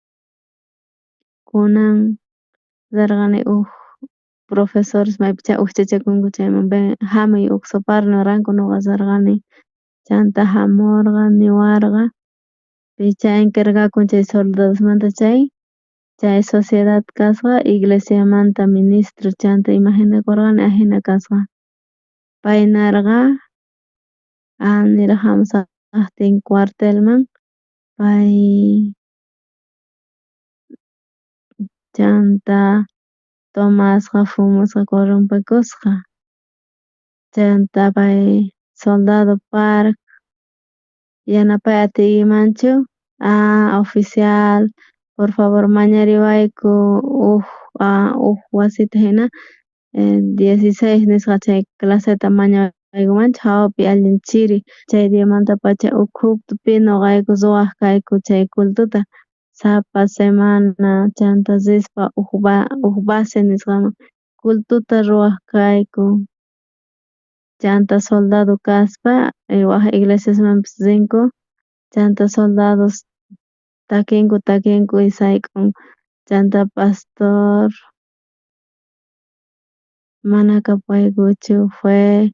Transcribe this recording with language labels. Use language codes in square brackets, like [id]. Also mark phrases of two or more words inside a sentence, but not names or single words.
[qu] kunan rirqani huk profesores maypicha ukchachakunku chayman hamuy Oxopar niranku ñuqa rirqani chanta hamurqa niwarqa picha encargakun chay soldadosmanta chay sociedad kasqa iglesiamanta ministro chanta imaginakurqani ajina kasqa pay narqa niraq hamusaptin cuartelman pay chanta tomasqa fumusqa corrompekusqa chanta pay soldado Park yanapay atiymanchu oficial [es] por favor [qu] mañariwayku huk wasita hina 16 nisqa chay claseta mañawaykumanchu hawapi allin chiri chay diamantapacha ukhupi ñuqayku ruwaq kayku chay cultuta sapa semana chanta rispa huk base nisqaman cultuta ruwaq kayku chanta soldado kaspa waq iglesiasmanpish rinku chanta soldados takinku y sayk'un chanta pastor mana kapaykuchu fue